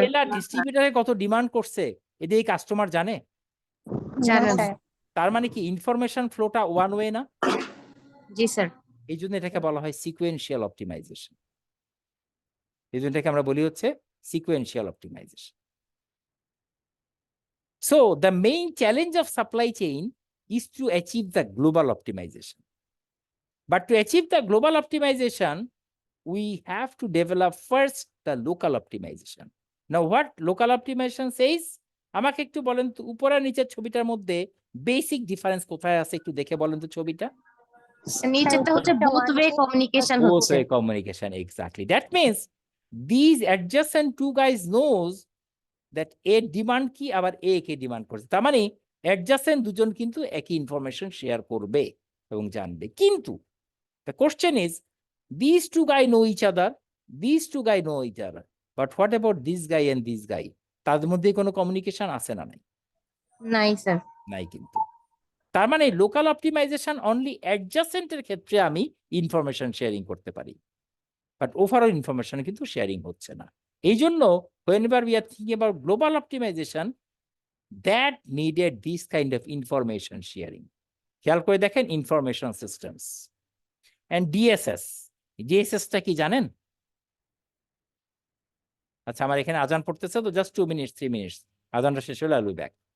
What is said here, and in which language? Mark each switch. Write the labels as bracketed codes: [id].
[bn] Retailer ডিস্ট্রিবিউটারে কত demand করছে এটা এই কাস্টমার জানে? জানেন। তার মানে কি ইনফরমেশন ফ্লোটা ওয়ান ওয়ে না? জি স্যার। এই জন্য এটাকে বলা হয় সিকোয়েন্সিয়াল অপটিমাইজেশন। এই জন্য এটাকে আমরা বলি হচ্ছে sequential optimisation. [en] So the main challenge of supply chain is to achieve the global optimization. But to achieve the global optimization, we have to develop first the local optimization. Now what local optimization says? [bn] আমাকে একটু বলেন তো, উপর আর নিচের ছবিটার মধ্যে basic difference কোথায় আছে একটু দেখে বলেন তো ছবিটা। নিচেরটা হচ্ছে বোথ ওয়ে কমিউনিকেশন [en] Both [bn] হচ্ছে। [en] way communication, exactly. That means these adjacent two guys knows that A demand [bn] কি আবার A কে ডিমান্ড করছে। তার মানে adjacent দুজন কিন্তু একই ইনফরমেশন শেয়ার করবে এবং জানবে। [en] কিন্তু the question is these two guy know each other, these two guy know each other, but what about this guy and this guy? [bn] তাদের মধ্যে কোনো কমিউনিকেশন আছে না নাই? নাই স্যার। নাই কিন্তু। তার মানে লোকাল অপটিমাইজেশন অনলি অ্যাডজাসেন্টের ক্ষেত্রে আমি ইনফরমেশন শেয়ারিং করতে পারি, বাট ওভারঅল ইনফরমেশন কিন্তু শেয়ারিং হচ্ছে না। এই জন্য [en] whenever we are thinking about global optimization, that needed this kind of information sharing. [bn] খেয়াল করে দেখেন ইনফরমেশন সিস্টেমস এন্ড ডিএসএস। ডিএসএসটা কি জানেন? আচ্ছা, আমার এখানে আজান পড়তেছে, তো জাস্ট 2 মিনিটস 3 মিনিটস, আজানটা শেষ হলে [en] I will back.